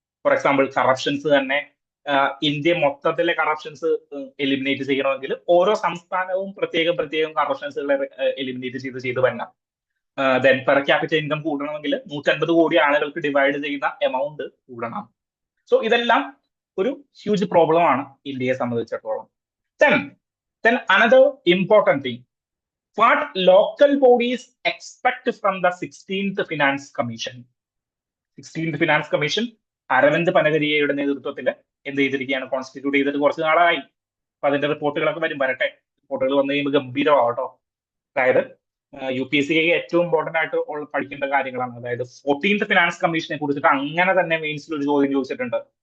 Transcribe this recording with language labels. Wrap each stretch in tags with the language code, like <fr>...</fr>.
<en>for example</en> <ml>corruptions തന്നെ, India മൊത്തത്തിലെ corruptions eliminate ചെയ്യണമെങ്കിൽ ഓരോ സംസ്ഥാനവും പ്രത്യേകം കറപ്ഷൻസുകളെ എലിമിനേറ്റ് ചെയ്ത് വരണം. ദെൻ പെർ ക്യാപിറ്റൽ ഇൻകം കൂടണമെങ്കിൽ 150 കോടി ആളുകൾക്ക് ഡിവൈഡ് ചെയ്യുന്ന എമൗണ്ട് കൂടണം. സോ ഇതെല്ലാം ഒരു ഹ്യൂജ് പ്രോബ്ലം ആണ് ഇന്ത്യയെ സംബന്ധിച്ചിടത്തോളം.</ml> <en>Then another important thing, what local bodies expect from the 16th Finance Commission.</en> <ml>16th Finance Commission Aravind പനഗരിയയുടെ നേതൃത്വത്തിൽ എന്ത് ചെയ്തിരിക്കുകയാണ്, കോൺസ്റ്റിറ്റ്യൂട്ട് ചെയ്തിട്ട് കുറച്ച് നാളായി. അപ്പൊ അതിന്റെ റിപ്പോർട്ടുകളൊക്കെ വരട്ടെ. റിപ്പോർട്ടുകൾ വന്നു കഴിയുമ്പോൾ ഗംഭീരമാവട്ടോ. അതായത് UPSC ഏറ്റവും ഇമ്പോർട്ടന്റ് ആയിട്ട് പഠിക്കേണ്ട കാര്യങ്ങളാണ്. അതായത് 14th ഫിനാൻസ് കമ്മീഷനെ കുറിച്ചിട്ട് അങ്ങനെ തന്നെ മെയിൻസിൽ ഒരു ചോദ്യം ചോദിച്ചിട്ടുണ്ട്.</ml>